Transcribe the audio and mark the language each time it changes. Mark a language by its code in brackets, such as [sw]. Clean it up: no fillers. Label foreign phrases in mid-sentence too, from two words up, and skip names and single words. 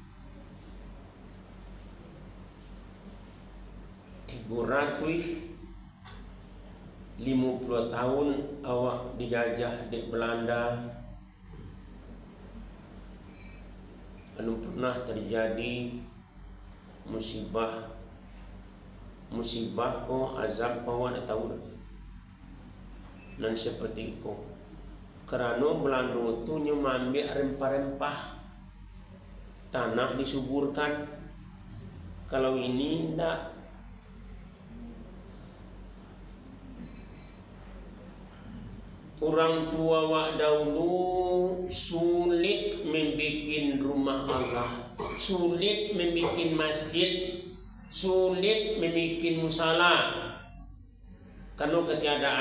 [id] 350 tahun awak dijajah di Belanda. [min] Belum pernah terjadi musibah ko azab ko awak nak tahu dah. [id] Dan seperti itu kerana Belanda tu mengambil rempah-rempah, tanah disuburkan. Kalau ini tidak. Orang tua wak dahulu sulit membuat rumah Allah, sulit membuat masjid, sulit membuat musala karena ketiadaan.